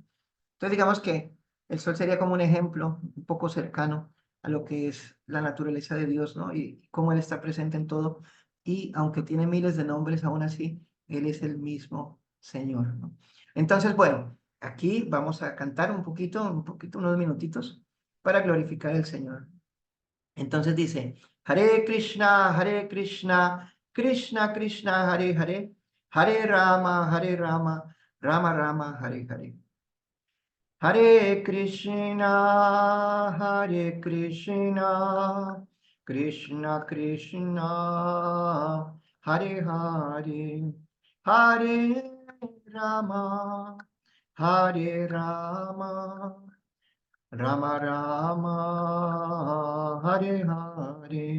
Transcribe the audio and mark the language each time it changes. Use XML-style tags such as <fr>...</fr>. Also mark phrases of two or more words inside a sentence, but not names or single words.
<es>Entonces, digamos que el sol sería como un ejemplo un poco cercano a lo que es la naturaleza de Dios, ¿no? Y cómo Él está presente en todo. Y aunque tiene miles de nombres, aún así, Él es el mismo Señor, ¿no? Entonces, bueno, aquí vamos a cantar un poquito, unos minutitos para glorificar al Señor. Entonces dice, Hare Krishna, Krishna Krishna, Hare Hare, Hare Rama, Rama Rama, Hare Hare. Hare Krishna, Hare Krishna, Krishna Krishna, Hare Hare, Hare Rama, Hare Rama, Rama Rama, Hare Hare.</es>